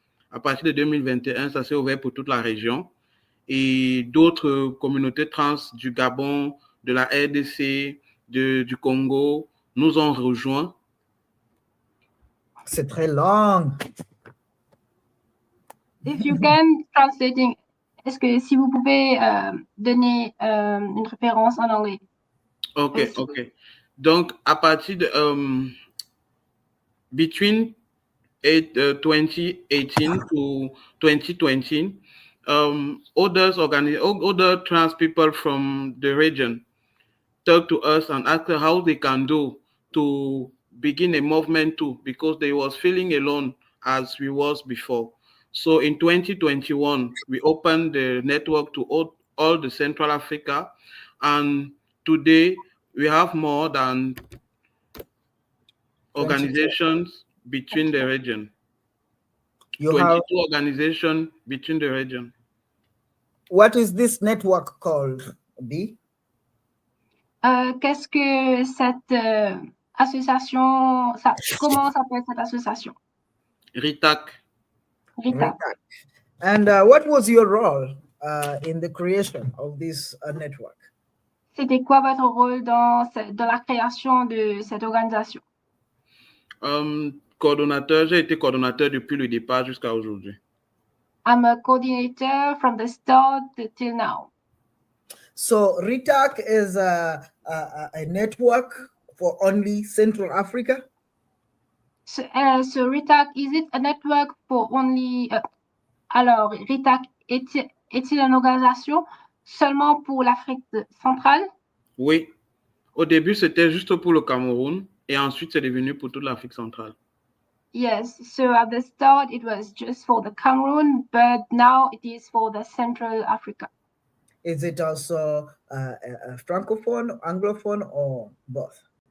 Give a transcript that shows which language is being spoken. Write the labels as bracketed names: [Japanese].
[French] À partir de 2021, ça s'est ouvert pour toute la région. Et d'autres communautés trans du Gabon, de la RDC, du Congo nous ont rejoints. C'est très long. [English] If you can translating, [French] est-ce que si vous pouvez donner une référence en anglais? Ok. Donc, à partir de [English] between 2018 to 2020, other trans people from the region talk to us and ask how they can do to begin a movement too, because they was feeling alone as we was before. So in 2021, we opened the network to all the Central Africa, and today we have more than organizations between the region. You 22 have organizations between the region. What is this network called, B? [French] Qu'est-ce que cette association, comment s'appelle cette association? RITAC. RITAC. [English] And what was your role in the creation of this network? [French] C'était quoi votre rôle dans la création de cette organisation? Coordonnateur, j'ai été coordonnateur depuis le départ jusqu'à aujourd'hui. [English] I'm a coordinator from the start till now. So RITAC is a network for only Central Africa? So RITAC, is it a network for only... [French] alors, RITAC est-il une organisation seulement pour l'Afrique centrale? Oui. Au début, c'était juste pour le Cameroun et ensuite, c'est devenu pour toute l'Afrique centrale. [English] Yes, so at the start it was just for the Cameroon, but now it is for the Central Africa. Is it also francophone, anglophone, or both?